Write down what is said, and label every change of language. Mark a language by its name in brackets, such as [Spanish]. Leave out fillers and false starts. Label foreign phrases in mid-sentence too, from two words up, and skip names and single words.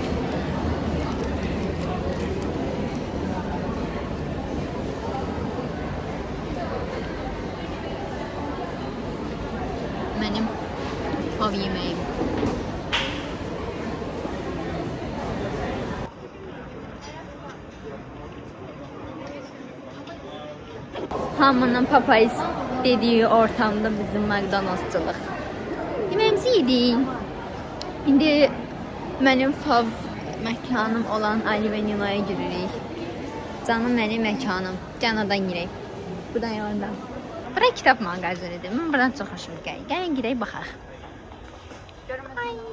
[Turkish] Benim fav yemeğim. [Azerbaijani] Hamının papayız dediği ortamda bizim McDonald'sçılıq. Yeməğimizi yedik. İndi mənim fav məkanım olan Ali və Nilo'ya giririk. Canım mənim məkanım. Can oradan girək. Buradan yanından. Bura kitap mağazasıdır. Mən buradan çox xoşum gəlir. Gəlin girək baxaq. Ay.